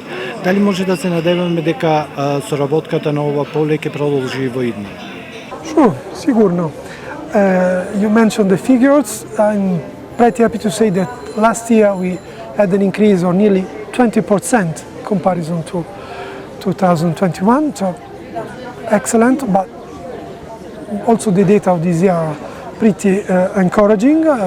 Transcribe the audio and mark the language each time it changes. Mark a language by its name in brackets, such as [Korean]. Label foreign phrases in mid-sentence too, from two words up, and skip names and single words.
[Macedonian] Дали може да се надеваме дека соработката на ова поле ќе продолжи во идно? [English] Sure, sigurno. You mentioned the figures. I'm pretty happy to say that last year we had an increase of nearly 20% comparison to 2021, so excellent, but also the data of this year are pretty encouraging.